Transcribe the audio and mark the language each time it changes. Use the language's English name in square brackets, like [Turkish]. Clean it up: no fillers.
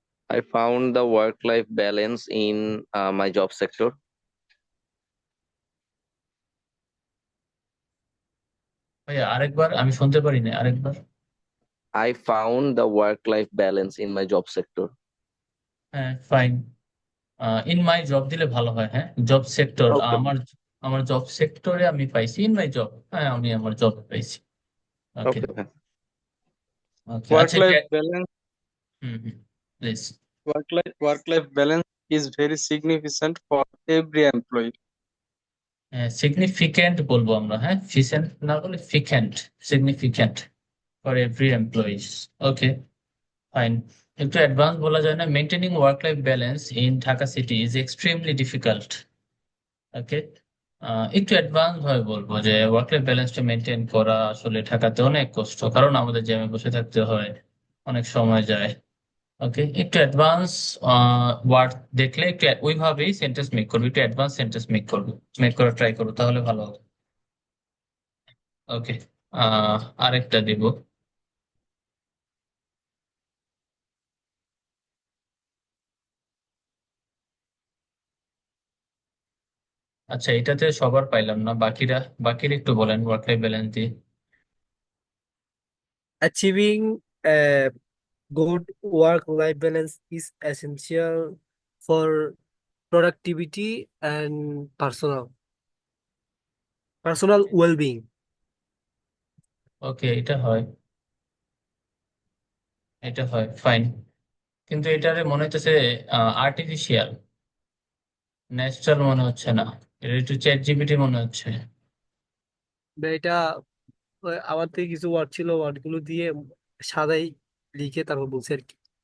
[English] I found the work-life balance in my job sector. [Bangla] ভাইয়া আরেকবার, আমি শুনতে পারি না, আরেকবার। [English] I found the work-life balance in my job sector. [Bangla] হ্যাঁ, ফাইন। [English] in my job [Bangla] দিলে ভালো হয়। হ্যাঁ, জব সেক্টর, [English] Okay. [Bangla] আমার আমার জব সেক্টরে আমি পাইছি। [English] in my job, [Bangla] হ্যাঁ, আমি আমার জব পাইছি। ওকে [English] Okay. Okay. [Bangla] ওকে, আচ্ছা [English] Work-life balance, [Bangla] hmm, please. [English] work-life balance is very significant for every employee. [Bangla] Significant বলবো আমরা, হ্যাঁ, ফিসেন্ট না বলে ফিকেন্ট। [English] Significant for every employees. [Bangla] Okay, fine. একটু অ্যাডভান্স বলা যায় না? [English] Maintaining work life balance in Dhaka city is extremely difficult. [Bangla] ওকে, একটু অ্যাডভান্স ভাবে বলবো যে ওয়ার্ক লাইফ ব্যালেন্সটা মেনটেন করা আসলে ঢাকাতে অনেক কষ্ট, কারণ আমাদের জ্যামে বসে থাকতে হয়, অনেক সময় যায়। ওকে, একটু অ্যাডভান্স ওয়ার্ড দেখলে একটু ওইভাবেই সেন্টেন্স মেক করবো, একটু অ্যাডভান্স সেন্টেন্স মেক করা ট্রাই করবো, তাহলে ভালো হবে। ওকে, আরেকটা দিব। আচ্ছা, এটাতে সবার পাইলাম না, বাকিরা একটু বলেন ওয়ার্ক লাইফ ব্যালেন্স দিয়ে। [English] Achieving a good work-life balance is essential for productivity and personal well-being. [Bangla] ওকে, এটা হয় ফাইন, কিন্তু এটারে মনে হচ্ছে আর্টিফিশিয়াল, ন্যাচারাল মনে হচ্ছে না, এটা একটু চ্যাট জিপিটি মনে হচ্ছে। বা এটা আমার থেকে কিছু ওয়ার্ড ছিল, ওয়ার্ড গুলো দিয়ে সাদাই লিখে তারপর বলছে আর কি।